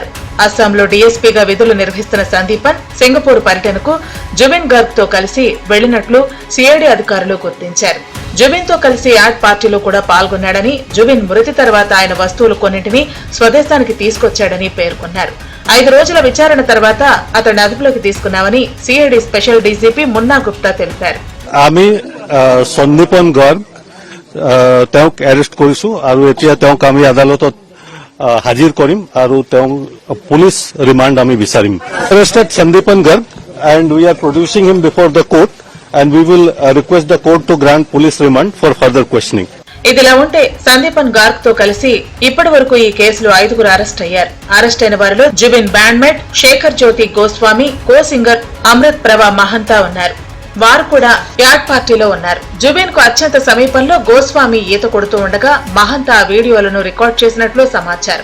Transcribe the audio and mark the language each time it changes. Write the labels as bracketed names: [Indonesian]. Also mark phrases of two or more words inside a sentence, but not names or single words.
[Telugu] అస్సాంలో డీఎస్పీగా విధులు నిర్వహిస్తున్న సందీపన్ సింగపూర్ పర్యటనకు జుబిన్ గార్గ్ తో కలిసి వెళ్లినట్లు సిఐడి అధికారులు గుర్తించారు. జుబిన్ తో కలిసి యాడ్ పార్టీలో కూడా పాల్గొన్నాడని, జుబిన్ మృతి తర్వాత ఆయన వస్తువులు కొన్నింటిని స్వదేశానికి తీసుకొచ్చాడని పేర్కొన్నారు. 5 రోజుల విచారణ తర్వాత అతన్ని అదుపులోకి తీసుకున్నామని సిఐడి స్పెషల్ డీజీపీ మున్నా గుప్తా తెలిపారు. [Assamese] আমি সন্দীপন গৰ্গ তেওঁক এৰেষ্ট কৰিছো আৰু এতিয়া তেওঁক আমি আদালতত হাজিৰ কৰিম আৰু তেওঁক [English] police remand [Assamese] আমি বিচাৰিম. [English] এৰেষ্টেড সন্দীপন গৰ্গ and we are producing him before the court and we will request the court to grant police remand for further questioning. [Telugu] ఇదిలా ఉంటే సందీపన్ గార్గ్ తో కలిసి ఇప్పటి వరకు ఈ కేసులో 5గురు అరెస్ట్ అయ్యారు. అరెస్ట్ అయిన వారిలో జుబిన్ బ్యాండ్మేట్ శేఖర్ జ్యోతి గోస్వామి, కో సింగర్ అమృత్ ప్రభా మహంతా ఉన్నారు. వారు కూడా యాడ్ పార్టీలో ఉన్నారు. జుబిన్ కు అత్యంత సమీపంలో గోస్వామి ఈత కొడుతూ ఉండగా మహంతా వీడియోలను రికార్డ్ చేసినట్లు సమాచారం.